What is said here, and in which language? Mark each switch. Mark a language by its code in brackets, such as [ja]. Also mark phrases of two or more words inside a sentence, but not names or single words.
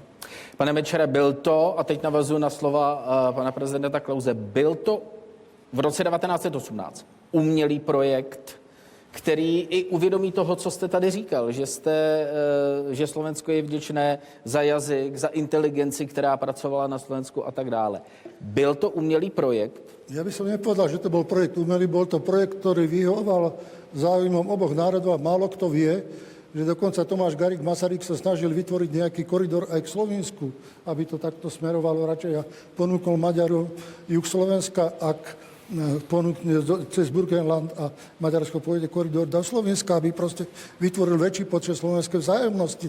[cs] Pane Mečere, byl to, a teď navazuji na slova pana prezidenta Klause, byl to v roce 1918 umělý projekt, který i uvědomí toho, co jste tady říkal, že Slovensko je vděčné za jazyk, za inteligenci, která pracovala na Slovensku a tak dále. Byl to umělý projekt? [sk] Ja by som nepovedal, že to bol projekt umelý, bol to projekt, ktorý vyhovoval záujmom oboch národov a málo kto vie, že dokonca Tomáš Garrigue Masaryk sa snažil vytvoriť nejaký koridor aj k Slovensku, aby to takto smerovalo radšej a ponúkol Maďarov juh Slovenska, ak ponúkne cez Burgenland a Maďarsko pôjde koridor do Slovenska, aby proste vytvoril väčší počet slovenskej vzájomnosti.